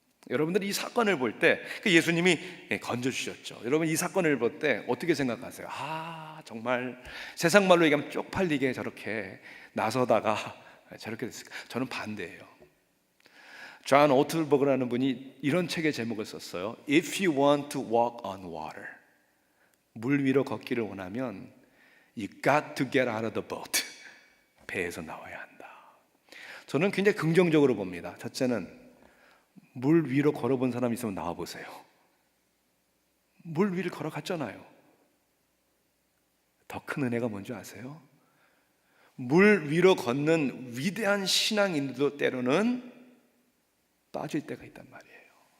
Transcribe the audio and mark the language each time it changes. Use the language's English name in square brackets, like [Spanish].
[Korean] 여러분들이 이 사건을 볼 때 예수님이 건져주셨죠. 여러분 이 사건을 볼 때 어떻게 생각하세요? 정말 세상 말로 얘기하면 쪽팔리게 저렇게 나서다가 저렇게 됐을까? 저는 반대예요. 존 오틀버그라는 분이 이런 책의 제목을 썼어요. [English] If you want to walk on water, [Korean] 물 위로 걷기를 원하면 [English] You got to get out of the boat. [Korean] 배에서 나와야 한다. 저는 굉장히 긍정적으로 봅니다. 첫째는 물 위로 걸어본 사람 있으면 나와보세요. 물 위를 걸어갔잖아요. 더 큰 은혜가 뭔지 아세요? 물 위로 걷는 위대한 신앙인도 때로는 빠질 때가 있단 말이에요.